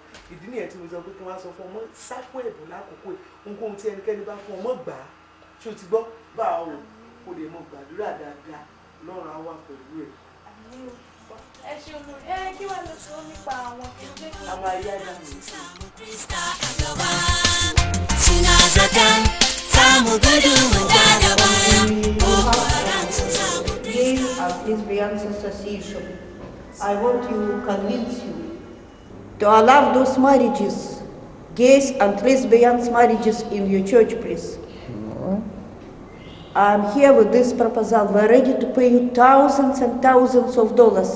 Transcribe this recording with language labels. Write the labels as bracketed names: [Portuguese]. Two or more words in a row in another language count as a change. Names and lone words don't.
[Yoruba] Ìdí nìyẹn tí mo sọ pé kí wọ́n á sọ fún ọmọ sá fún ẹ̀bùn lákòókò yìí. Ohunkóhun tí ẹnikẹ́ni bá fún ọmọ gbà á. Ṣé o ti gbọ́? Bá o kò lè mọ gbàdúrà dáadáa Ọlọ́run á wà pẹ̀lú ẹ̀. Ẹ ṣeun kí wàá lọ sọ nípa àwọn kékeré. A máa yá ẹ̀dá mi. [Hausa] Suna zaton samu gudu mun da baya, Boko Haram sun samu [English] Gay and Lesbians Association. I want to convince you to allow those marriages, gays and lesbians marriages in your church, please. I'm here with this proposal. We're ready to pay you thousands and thousands of dollars.